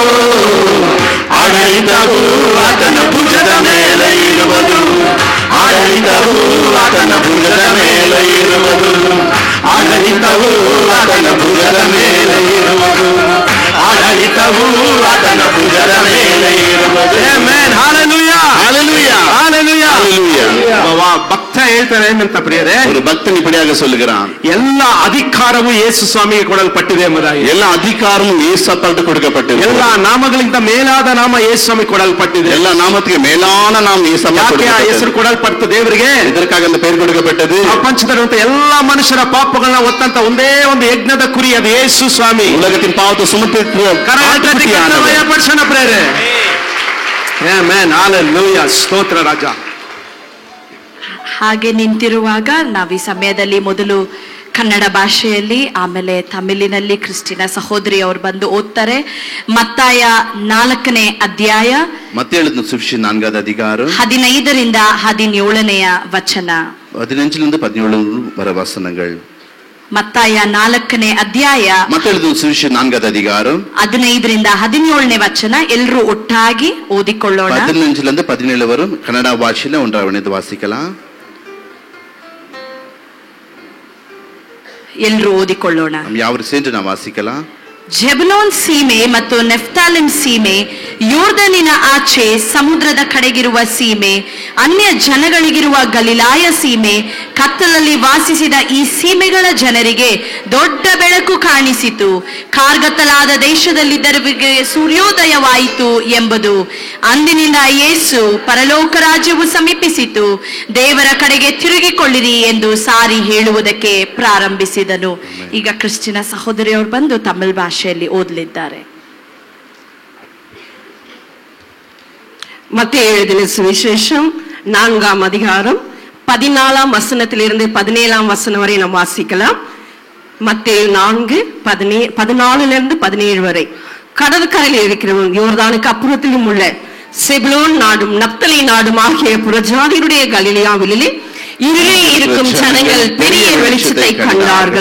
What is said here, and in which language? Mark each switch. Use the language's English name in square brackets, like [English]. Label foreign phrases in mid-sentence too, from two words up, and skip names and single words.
[Kannada] ಆಡಳಿತವು ಆತನ ಭುಜದ ಮೇಲೆ ಇರುವುದು, ಆಡಳಿತವು ಆತನ ಭುಜದ ಮೇಲೆ ಇರುವುದು, ಆಡಳಿತವು ಆತನ ಭುಜದ ಮೇಲೆ ಇರುವುದು, ಆಡಳಿತವು ಆತನ ಭುಜದ ಮೇಲೆ ಇರುವುದು. ಆಮೆನ್. ಹಲ್ಲೆಲೂಯಾ, [Tamil] ஹalleluya, [Kannada] ಹಲ್ಲೆಲೂಯಾ, [Tamil] ஹalleluya. [Kannada] ಭಕ್ತ ಹೇಳ್ತಾರೆ ಏನಂತ ಪ್ರಿಯರೇ, [Tamil] ஒரு பக்தன் இப்படியாக சொல்லுகிறான், [Kannada] ಎಲ್ಲ ಅಧಿಕಾರವು ಯೇಸು ಸ್ವಾಮಿಗೆ ಕೊಡಲ್ಪಟ್ಟಿದೆ ಎಂಬುದಾಗಿ. [Tamil] எல்லா அதிகாரமும் இயேசுவுக்கு கொடுக்கப்பட்டது. [Kannada] ಎಲ್ಲ ನಾಮಗಳಿಂದ ಮೇಲಾದ ನಾಮ ಯೇಸು ಸ್ವಾಮಿ ಕೊಡಲ್ಪಟ್ಟಿದೆ. [Tamil] எல்லா நாமத்துக்கு மேலான நாம் [Kannada] ಯಾಕೆ ಆ ಹೆಸರು ಕೊಡಲ್ಪಟ್ಟು ದೇವರಿಗೆ? [Tamil] இதற்காக அந்த பெயர் கொடுக்கப்பட்டது. [Kannada] ಪ್ರಪಂಚದಲ್ಲಿರುವಂತ ಎಲ್ಲಾ ಮನುಷ್ಯರ ಪಾಪಗಳನ್ನ ಹೊತ್ತಂತ ಒಂದೇ ಒಂದು ಯಜ್ಞದ ಕುರಿ ಅದು ಯೇಸು ಸ್ವಾಮಿ. [Tamil] உலகத்தின் பாவத்தை சுமந்து [Kannada] ಪಡಿಸೋಣ ಪ್ರೇರೆ. ಆಮೆನ್. ಹಲ್ಲೆಲೂಯಾ, ಸ್ತೋತ್ರ ರಾಜ. ಹಾಗೆ ನಿಂತಿರುವಾಗ ನಾವು ಈ ಸಮಯದಲ್ಲಿ ಮೊದಲು ಕನ್ನಡ ಭಾಷೆಯಲ್ಲಿ, ಆಮೇಲೆ ತಮಿಳಿನಲ್ಲಿ ಕ್ರಿಸ್ಟಿನ ಸಹೋದರಿ ಅವರು ಬಂದು ಓದ್ತಾರೆ. ಮತ್ತಾಯ 4ನೇ ಅಧ್ಯಾಯ, [Tamil] மத்தேயு சுவிசேஷம் 4வது அதிகாரம் [Kannada] 15ರಿಂದ 17ನೇ ವಚನ. [Tamil] 15லிருந்து 17 வர வசனங்கள். [Kannada] ಮತ್ತಾಯ 4ನೇ ಅಧ್ಯಾಯ, [Tamil] மத்தேயு சுவிசேஷம் 4வது அதிகாரம் [Kannada] 15ರಿಂದ 17ನೇ ವಚನ. ಎಲ್ಲರೂ ಒಟ್ಟಾಗಿ ಓದಿಕೊಳ್ಳೋಣ. [Tamil] 15லிருந்து 17 வரும் கன்னட ಭಾಷೆಯಲ್ಲಿ ஒன்றாவது வாசிக்கலாம். [Kannada] ಎಲ್ಲರೂ ಓದಿಕೊಳ್ಳೋಣ. ಯಾವರು ಸೇರಿ ನಾವು ವಾಸಿக்கலாம். ಜೆಬುಲೋನ್ ಸೀಮೆ ಮತ್ತು ನೆಫ್ತಾಲಿಮ್ ಸೀಮೆ, ಯೋರ್ದನಿನ ಆಚೆ ಸಮುದ್ರದ ಕಡೆಗಿರುವ ಸೀಮೆ, ಅನ್ಯ ಜನಗಳಿಗಿರುವ ಗಲಿಲಾಯ ಸೀಮೆ, ಕತ್ತಲಲ್ಲಿ ವಾಸಿಸಿದ ಈ ಸೀಮೆಗಳ ಜನರಿಗೆ ದೊಡ್ಡ ಬೆಳಕು ಕಾಣಿಸಿತು. ಕಾರ್ಗತ್ತಲಾದ ದೇಶದಲ್ಲಿದ್ದವರಿಗೆ ಸೂರ್ಯೋದಯವಾಯಿತು ಎಂಬುದು. ಅಂದಿನಿಂದ ಯೇಸು ಪರಲೋಕ ರಾಜ್ಯವು ಸಮೀಪಿಸಿತು, ದೇವರ ಕಡೆಗೆ ತಿರುಗಿಕೊಳ್ಳಿರಿ ಎಂದು ಸಾರಿ ಹೇಳುವುದಕ್ಕೆ ಪ್ರಾರಂಭಿಸಿದನು. ಈಗ ಕ್ರಿಸ್ಟಿನ ಸಹೋದರಿಯವರು ಬಂದು ತಮಿಳ್ ಭಾಷೆಯಲ್ಲಿ ಓದಲಿದ್ದಾರೆ. [Tamil] மத்தேயு எழுதின சுவிசேஷம் 4ஆம் அதிகாரம் 14ஆம் வசனத்திலிருந்து 17ஆம் வசனம் வரை நாம் வாசிக்கலாம். மத்தேயு 4:14 17 வரை. கடற்கரையில் இருக்கிறவன் யோர்தானுக்கு அப்புறத்திலும் உள்ள செபுலோன் நாடும் நப்தலி நாடும் ஆகிய புறஜாதியுடைய கலிலேயாவிலே இருளே இருக்கும் ஜனங்கள் பெரிய வெளிச்சத்தை கண்டார்கள்.